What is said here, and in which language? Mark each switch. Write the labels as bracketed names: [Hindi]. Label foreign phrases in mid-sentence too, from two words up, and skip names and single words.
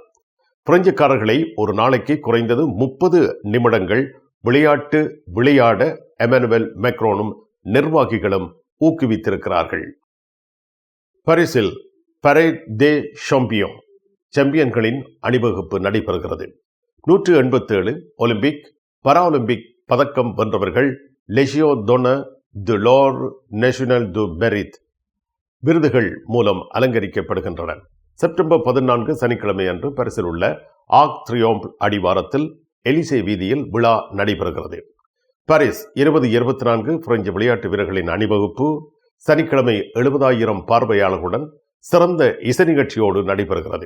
[Tamil] பிரெஞ்சுக்காரர்களை ஒரு நாளைக்கு குறைந்தது 30 நிமிடங்கள் விளையாட எமனுவல் மேக்ரோனும் நிர்வாகிகளும் ஊக்குவித்திருக்கிறார்கள். பாரிஸில் பரேட் தே சாம்பியன் சாம்பியன்களின் அணிவகுப்பு நடைபெறுகிறது. 187 ஒலிம்பிக், பாராலிம்பிக் பதக்கம் வென்றவர்கள் லெஜியன் d'honneur de l'ordre national du mérite விருதுகள் மூலம் அலங்கரிக்கப்படுகின்றன. செப்டம்பர் 14 சனிக்கிழமை அன்று பாரிஸில் உள்ள ஆர்க் ட்ரியோம்ப் அடிவாரத்தில் எலிசே வீதியில் விழா நடைபெறுகிறது. பாரிஸ் 2024 பிரெஞ்சு விளையாட்டு வீரர்களின் அணிவகுப்பு சனிக்கிழமை 70,000 பார்வையாளர்களுடன் சிறந்த இசை நிகழ்ச்சியோடு நடைபெறுகிறது.